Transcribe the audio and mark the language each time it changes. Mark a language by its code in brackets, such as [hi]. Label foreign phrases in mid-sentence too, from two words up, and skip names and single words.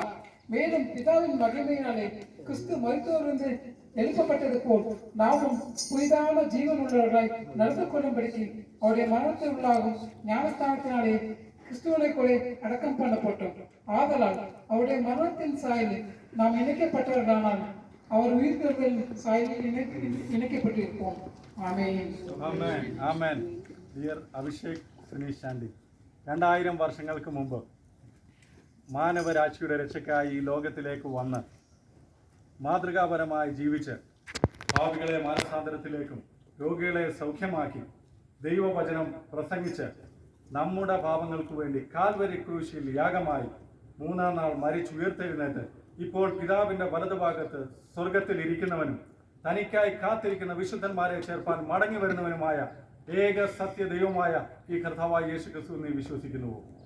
[ta] மேலும் பிதாவின் மகிமையினாலே கிறிஸ்து மரித்தோரிலிருந்து எழுப்பப்பட்டது போல் நாமும் புதிதான ஜீவன் உள்ளவர்களாய் நடந்து கொள்ளும்படிக்கு அவருடைய மரணத்தில் உள்ளாகும் ஞானஸ்தானத்தினாலே கிறிஸ்துவனை கூட அடக்கம் பண்ணப்பட்டோம். ஆதலால் அவருடைய மரணத்தின் சாயலில் நாம் இணைக்கப்பட்டவர்களானால் அவர் உயிர்த்தெழுதலின் சாயலில் இணைக்கப்பட்டிருப்போம். [ml] ആമേൻ. ആമേൻ. ആമേൻ. ഡിയർ അഭിഷേക് സുനീഷ് ശാന്തി, 2000 വർഷങ്ങൾക്ക് മുമ്പ് മാനവരാശിയുടെ രക്ഷയ്ക്കായി ഈ ലോകത്തിലേക്ക് വന്ന് മാതൃകാപരമായി ജീവിച്ച് ഭാവികളെ മാനസാന്തരത്തിലേക്കും രോഗികളെ സൗഖ്യമാക്കി ദൈവവചനം പ്രസംഗിച്ച് നമ്മുടെ പാപങ്ങൾക്ക് വേണ്ടി കാൽവരി ക്രൂശിൽ യാഗമായി 3-ാം നാൾ മരിച്ചുയർത്തെഴുന്നേറ്റ് ഇപ്പോൾ പിതാവിൻ്റെ വലതുഭാഗത്ത് സ്വർഗത്തിൽ ഇരിക്കുന്നവനും തനിക്കായി കാത്തിരിക്കുന്ന വിശുദ്ധന്മാരെ ചേർപ്പാൻ മടങ്ങി വരുന്നവനുമായ ഏക സത്യ ദൈവമായ ഈ കർത്താവായ യേശു ക്രിസ്തു നീ വിശ്വസിക്കുന്നുവോ?